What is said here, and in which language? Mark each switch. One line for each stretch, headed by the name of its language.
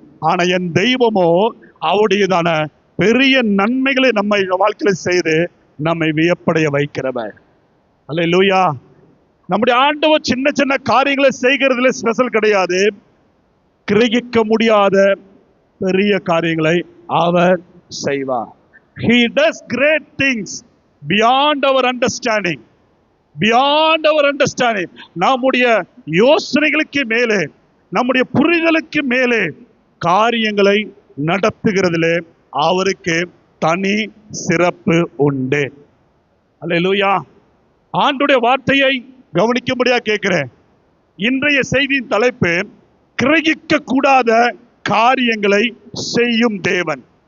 Tamil: ஆனா என் தெய்வமோ அவருடையதான பெரிய நன்மைகளை நம்மை வாழ்க்கையில செய்து நம்மை வியப்படைய வைக்கிறவர். அல்லேலூயா. நம்முடைய ஆண்டவர் சின்ன சின்ன காரியங்களை செய்கிறதுல ஸ்பெஷல் கிடையாது. கிரகிக்க முடியாத பெரிய காரியங்களை அவர் செய்வார்.
English: He does great things beyond our understanding. Beyond our understanding.
Tamil: நம்முடைய யோசனைகளுக்கு மேலே, நம்முடைய புரிதலுக்கு மேலே காரியங்களை நடத்துகிறதிலே அவருக்கு தனி சிறப்பு உண்டு. அல்லேலூயா. ஆண்டுடைய வார்த்தையை கவனிக்கும்படியா கேட்கிறேன். இன்றைய செய்தியின் தலைப்பு கிரகிக்க கூடாத காரியங்களை செய்யும் தேவன்.